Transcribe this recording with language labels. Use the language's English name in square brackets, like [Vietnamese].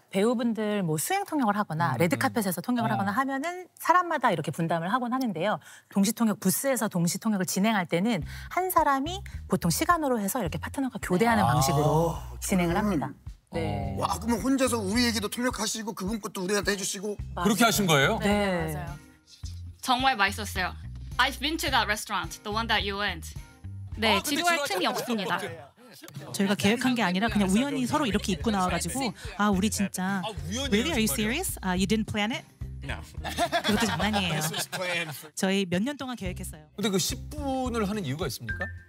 [Korean] 배우분들 뭐 수행 통역을 하거나 레드카펫에서 통역을 하거나 하면은 사람마다 이렇게 분담을 하곤 하는데요. 동시 통역 부스에서 동시 통역을 진행할 때는 한 사람이 보통 시간으로 해서 이렇게 파트너가 교대하는 방식으로 진행을 합니다. 네. 와, 그러면 혼자서 우리 얘기도 통역하시고 그분 것도 우리한테 해주시고. 그렇게 하신 거예요? 네, 맞아요. 정말 맛있었어요. [English] I've been to that restaurant, the one that you went. [Korean] 네, 지루할 틈이 없습니다. 저희가 계획한 게 아니라 그냥 우연히 서로 이렇게 입고 나와가지고 아 우리 진짜 [English] Really? Are you serious? You didn't plan it? No. [Korean] 그것도 장난이에요. [English] This was planned for. [Korean] 저희 몇 년 동안 계획했어요. 근데 그 10분을 하는 이유가 있습니까?